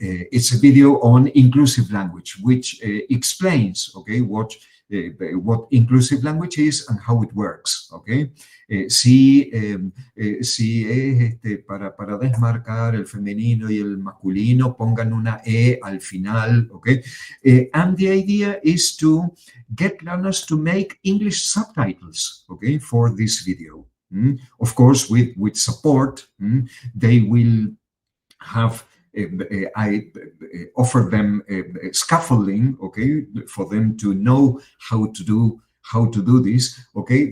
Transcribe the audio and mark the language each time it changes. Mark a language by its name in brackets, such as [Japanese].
[English] It's a video on inclusive language, which explains, okay, what inclusive language is and how it works, okay? [Spanish] Si es para desmarcar el femenino y el masculino, pongan una E al final, okay? [English] And the idea is to get learners to make English subtitles, okay, for this video. Of course, with support, they will have I offer them scaffolding, okay, for them to know how to do this, okay.